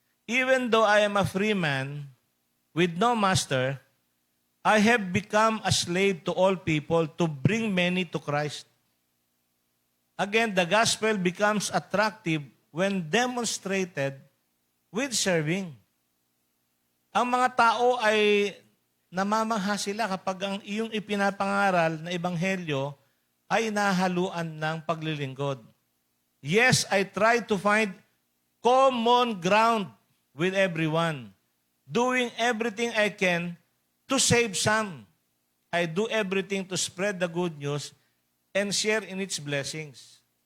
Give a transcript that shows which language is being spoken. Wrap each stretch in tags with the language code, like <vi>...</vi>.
<en>even though I am a free man with no master, I have become a slave to all people to bring many to Christ. Again, the gospel becomes attractive when demonstrated with serving.</en> <tl>Ang mga tao ay namamangha sila kapag ang iyong ipinapangaral na ebanghelyo ay nahaluan ng paglilingkod.</tl> <en>Yes, I try to find common ground with everyone, doing everything I can to save some. I do everything to spread the good news and share in its blessings.</en>